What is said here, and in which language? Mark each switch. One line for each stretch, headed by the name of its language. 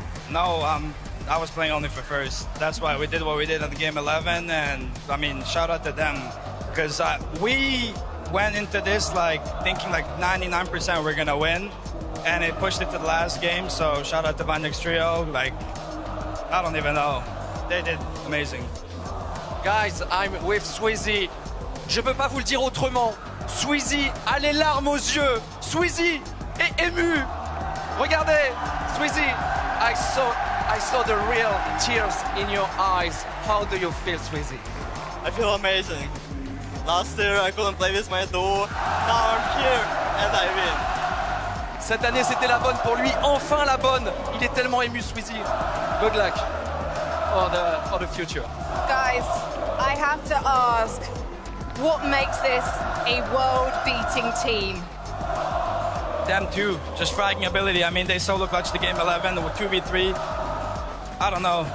English: No, I was playing only for first. That's why we did what we did at the game 11, and I mean, shout out to them, because we went into this like thinking like 99% we're gonna win, and it pushed it to the last game. So shout out to Vanya's trio. Like, I don't even know, they did amazing. Guys, I'm with Sweezy.
French: Je peux pas vous le dire autrement. Sweezy a les larmes aux yeux. Sweezy est ému. Regardez, Sweezy,
English: I saw the real tears in your eyes. How do you feel, Sweezy? I feel amazing. Last year I couldn't play with my duo. Now I'm here and I win.
French: Cette année, c'était la bonne pour lui. Enfin la bonne. Il est tellement ému, Sweezy.
English: Good luck for the future. Guys, I have to ask, what makes this a world-beating team? Them too, just fragging ability. I mean, they solo clutched the game 11 with 2v3. I don't know.